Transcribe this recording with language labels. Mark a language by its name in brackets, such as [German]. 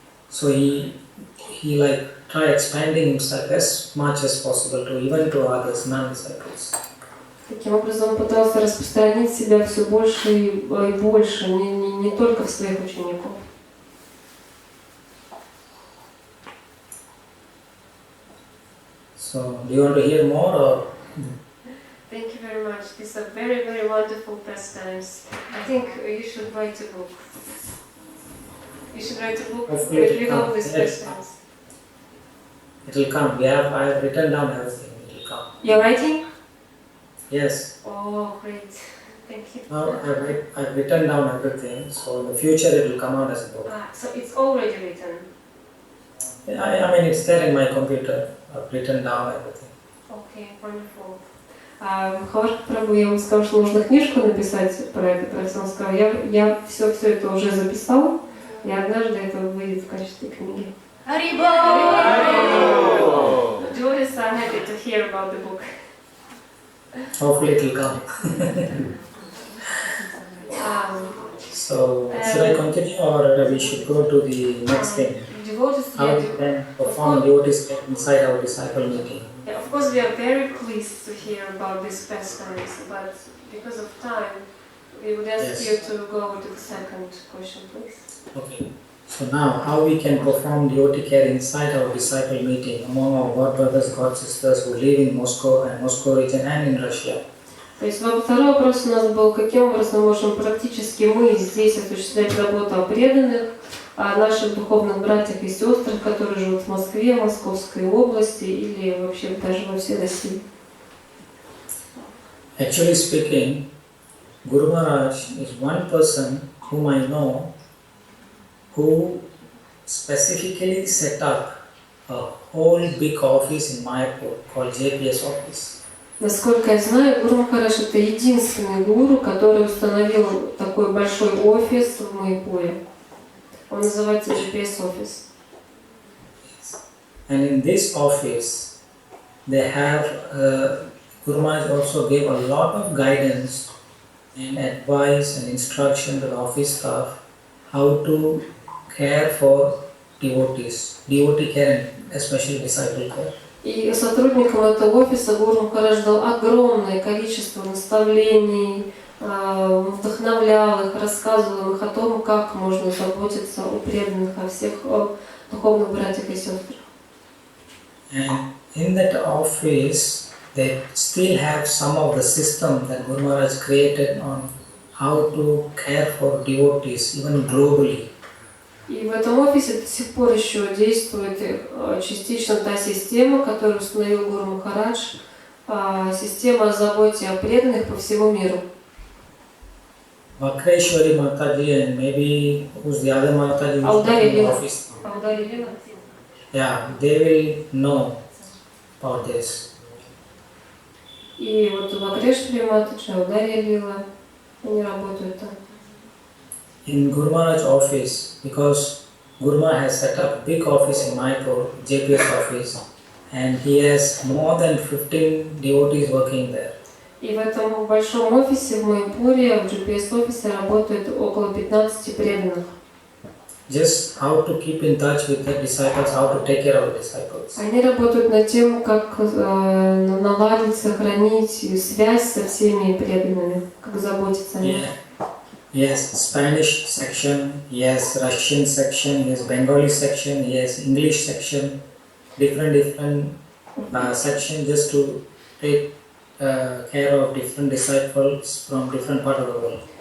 [English] So he like try expanding himself as much as possible to even to others, non-disciples. [Russian] Таким образом он пытался распространить себя все больше и больше, не только в своих учеников. [English] So, do you want to hear more or? Thank you very much. These are very, very wonderful pastimes. I think you should write a book. You should write a book with all these pastimes. It will come. I have written down everything. It will come. You're writing? Yes. Oh, great. Thank you. Now I've written down everything. So in the future it will come out as a book. So it's already written. I mean it's there in my computer. I've written down everything. Okay, wonderful. [Russian] Махавараха прабху, я вам сказала, что нужно книжку написать про это, про все. Он сказал, я все это уже записал, и однажды это выйдет в качестве книги. [Sanskrit] Харибол! [English] Joyous are happy to hear about the book. Hopefully it will come. So should I continue or we should go to the next thing? How we can perform devotees inside our disciple meeting. Yeah, of course, we are very pleased to hear about these pastimes, but because of time, we would ask you to go to the second question, please. Okay. So now, how we can perform devotee care inside our disciple meeting among our God brothers, God sisters who live in Moscow and Moscow region and in Russia. [Russian] То есть второй вопрос у нас был, каким образом можем практически мы здесь осуществлять заботу о преданных, о наших духовных братьях и сестрах, которые живут в Москве, Московской области или вообще даже во всей России. [English] Actually speaking, Guru Maharaj is one person whom I know who specifically set up a whole big office in Mayapur called JPS office. [Russian] Насколько я знаю, Гуру Махарадж это единственный гуру, который установил такой большой офис в Майяпуре. Он называется GPS office. [English] And in this office, they have Guru Maharaj also gave a lot of guidance and advice and instruction to the office staff how to care for devotees, devotee care and especially disciple care. [Russian] И сотрудникам этого офиса Гуру Махарадж дал огромное количество наставлений, вдохновлял их, рассказывал их о том, как можно заботиться о преданных, о всех духовных братьях и сестрах. [English] And in that office, they still have some of the system that Guru Maharaj created on how to care for devotees, even globally. [Russian] И в этом офисе до сих пор еще действует частично та система, которую установил Гуру Махарадж, система о заботе о преданных по всему миру. [English] Vakreshwari Mataji and maybe who's the other Mataji who's in the office. Yeah, they will know about this. [Russian] И вот Вакрешвари Матаджи, Аударья Лила, они работают там. [English] In Guru Maharaj's office, because Guru Maharaj has set up a big office in Mayapur, JPS office, and he has more than 15 devotees working there. [Russian] И в этом большом офисе в Майяпуре, в GPS-офисе работает около 15 преданных. [English] Just how to keep in touch with the disciples, how to take care of the disciples. [Russian] Они работают над тем, как наладить, сохранить связь со всеми преданными, как заботиться о них. [English] Yes, Spanish section, yes, Russian section, yes, Bengali section, yes, English section, different section just to take care of different disciples from different part of the world.